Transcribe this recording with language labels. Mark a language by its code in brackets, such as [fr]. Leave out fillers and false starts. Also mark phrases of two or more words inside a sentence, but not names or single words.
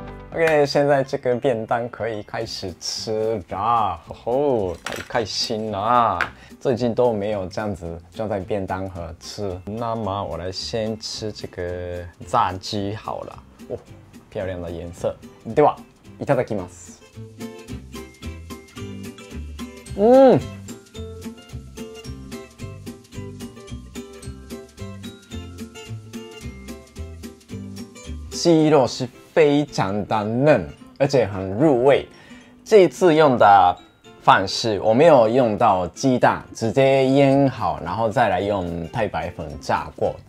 [zh] OK， 现在这个便当可以开始吃啦，吼，太开心啦！最近都没有这样子装在便当盒吃。那么我来先吃这个炸鸡好了，哦，漂亮的颜色。 [ja] ではいただきます。 [zh] 鸡肉是非常的嫩，而且很入味。这一次用的方式，我没有用到鸡蛋，直接腌好，然后再来用太白粉炸过的。